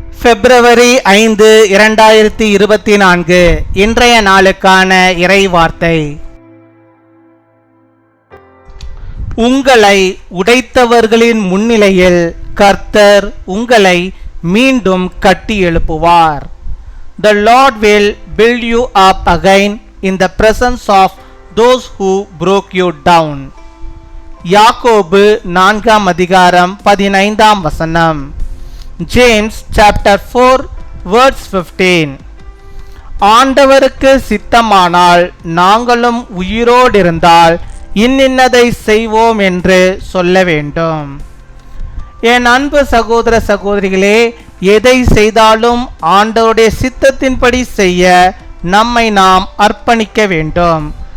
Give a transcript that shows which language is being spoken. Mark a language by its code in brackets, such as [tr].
[ta] பிப்ரவரி 5, 2024 இன்றைய நாளுக்கான இறை வார்த்தை. உங்களை உடைத்தவர்களின் முன்னிலையில் கர்த்தர் உங்களை மீண்டும் கட்டி எழுப்புவார். [en] The Lord will build you up again in the presence of those who broke you down. [ta] யாக்கோபு 4 அதிகாரம் 15 [en] James chapter 4 verse 15. [ta] ஆண்டவருக்கு சித்தமானால் நாங்களும் உயிரோடிருந்தால் இன்னின்னதை செய்வோம் என்று சொல்ல வேண்டும். என் அன்பு சகோதர சகோதரிகளே, எதை செய்தாலும் ஆண்டவருடைய சித்தத்தின்படி செய்ய நம்மை நாம் அர்ப்பணிக்க வேண்டும்.